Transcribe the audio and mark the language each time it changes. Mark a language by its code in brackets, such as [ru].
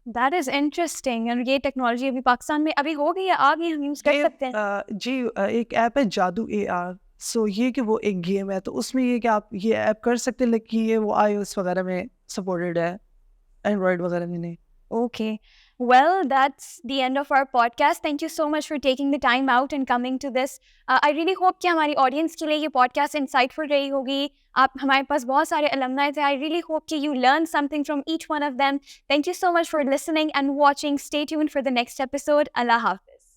[en] That is interesting. [ur] اور یہ technology ابھی پاکستان میں ابھی ہو گئی ہے, آ گئی, ہم یوز کر سکتے ہیں. جی, ایک ایپ ہے جادو AR. سو یہ کہ وہ ایک گیم ہے, تو اس میں یہ کہ آپ یہ ایپ کر سکتے ہیں, لیکن یہ وہ iOS وغیرہ میں سپورٹڈ ہے, اینڈرائڈ وغیرہ میں نہیں. [en] Okay. Well, that's the end of our podcast. Thank you so much for taking the time out and coming to this. I really hope [ur] کہ ہماری audience کے لیے یہ podcast insightful رہی ہوگی. آپ ہمارے پاس بہت سارے alumni تھے. [en] I really hope کہ you learned something from each one of them. Thank you so much for listening and watching. Stay tuned for the next episode. Allah Hafiz.